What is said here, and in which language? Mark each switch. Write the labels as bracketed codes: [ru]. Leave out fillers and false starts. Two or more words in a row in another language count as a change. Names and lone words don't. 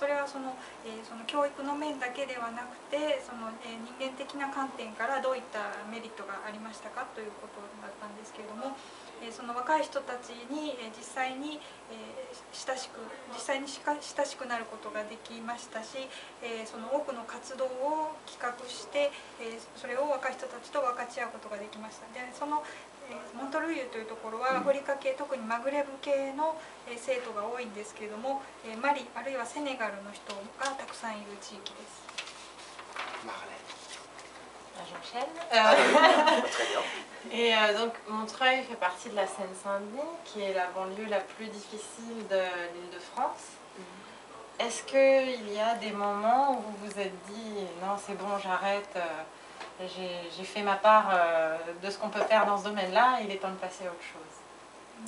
[ja] れはその教育の面だけではなくて、その人間的な観点からどういったメリットがありましたかということだったんですけれども、その若い人たちに実際に親しくなることができましたし、その多くの活動を企画して、それを若い人たちと分かち合うことができました。でそのモントルイユというところはアフリカ系、特にマグレブ系の生徒が多いんですけれども、マリあるいはセネガルの人がたくさんいる地域です。 [fr] Et donc Montreuil fait partie de la Seine-Saint-Denis, qui est la banlieue la plus difficile de l'Île-de-France. Est-ce qu'il y a des moments où vous vous êtes dit non, c'est bon, j'arrête, j'ai fait ma part de ce qu'on peut faire dans ce domaine-là, il est temps de passer à autre chose?